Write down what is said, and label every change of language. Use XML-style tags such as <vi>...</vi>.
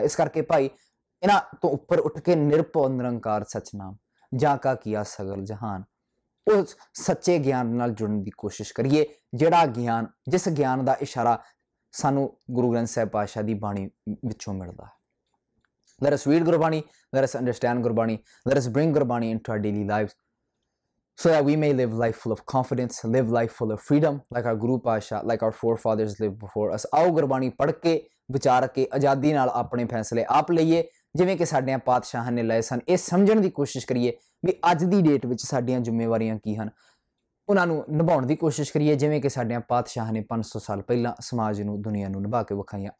<pa>ਇਸ ਕਰਕੇ ਭਾਈ ਇਹਨਾਂ ਤੋਂ ਉੱਪਰ ਉੱਠ ਕੇ ਨਿਰਭਉ ਨਿਰੰਕਾਰ ਸਚਨਾਮ ਜਾਂ ਕਾ ਕੀਆ ਸਗਲ ਜਹਾਨ, ਉਸ ਸੱਚੇ ਗਿਆਨ ਨਾਲ ਜੁੜਨ ਦੀ ਕੋਸ਼ਿਸ਼ ਕਰੀਏ, ਜਿਹੜਾ ਗਿਆਨ, ਜਿਸ ਗਿਆਨ ਦਾ ਇਸ਼ਾਰਾ ਸਾਨੂੰ ਗੁਰੂ ਗ੍ਰੰਥ ਸਾਹਿਬ ਪਾਤਸ਼ਾਹ ਦੀ ਬਾਣੀ ਵਿੱਚੋਂ ਮਿਲਦਾ ਹੈ।</pa> <en>Let us read Gurbani, let us understand Gurbani, let us bring Gurbani into our daily lives so that we may live life full of confidence, live life full of freedom like our Guru Pasha, like our forefathers lived before us।</en> <pa>ਆਓ ਗੁਰਬਾਣੀ ਪੜ੍ਹ ਕੇ ਵਿਚਾਰ ਕੇ ਆਜ਼ਾਦੀ ਨਾਲ ਆਪਣੇ ਫੈਸਲੇ ਆਪ ਲਈਏ, ਜਿਵੇਂ ਕਿ ਸਾਡਿਆਂ ਪਾਤਸ਼ਾਹਾਂ ਨੇ ਲਏ ਸਨ। ਇਹ ਸਮਝਣ ਦੀ ਕੋਸ਼ਿਸ਼ ਕਰੀਏ ਵੀ ਅੱਜ ਦੀ ਡੇਟ ਵਿੱਚ ਸਾਡੀਆਂ ਜ਼ਿੰਮੇਵਾਰੀਆਂ ਕੀ ਹਨ, ਉਹਨਾਂ ਨੂੰ ਨਿਭਾਉਣ ਦੀ ਕੋਸ਼ਿਸ਼ ਕਰੀਏ, ਜਿਵੇਂ ਕਿ ਸਾਡਿਆਂ ਪਾਤਸ਼ਾਹਾਂ ਨੇ 500 ਸਾਲ ਪਹਿਲਾਂ ਸਮਾਜ ਨੂੰ, ਦੁਨੀਆ ਨੂੰ ਨਿਭਾ ਕੇ ਵਿਖਾਈਆਂ।</pa>